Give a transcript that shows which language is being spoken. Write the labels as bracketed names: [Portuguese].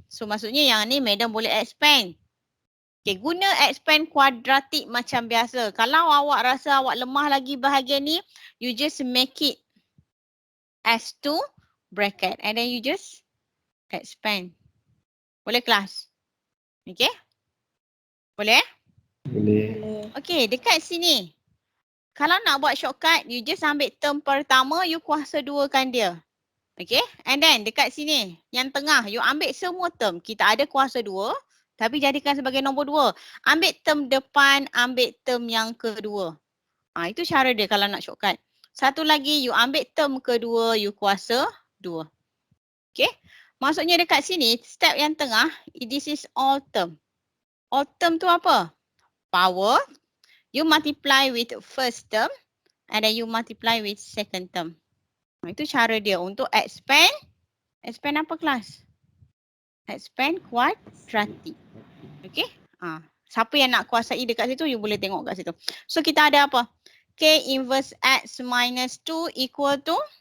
[Malay] So maksudnya yang ni madam boleh expand. Okay, guna expand kuadratik macam biasa. Kalau awak rasa awak lemah lagi bahagian ni, [English] you just make it as 2 bracket and then you just expand. [Malay] Boleh kelas? Okay? Boleh? Boleh. Okay, dekat sini. Kalau nak buat shortcut, [English] you just [Malay] ambil term pertama, you kuasa 2kan dia. Okay, [English] and then [Malay] dekat sini, yang tengah, you ambil semua term. Kita ada kuasa 2, tapi jadikan sebagai nombor 2. Ambil term depan, ambil term yang kedua. Itu cara dia kalau nak shortcut. Satu lagi, you ambil term kedua, you kuasa 2. Okay, maksudnya dekat sini, step yang tengah, [English] this is all term. All term [Malay] tu apa? [English] Power, you multiply with first term and then you multiply with second term. [Malay] Itu cara dia untuk expand. Expand apa kelas? Expand kuadratik. Okay. Siapa yang nak kuasai dekat situ, you boleh tengok kat situ. So kita ada apa? [English] K inverse X minus 2 equal to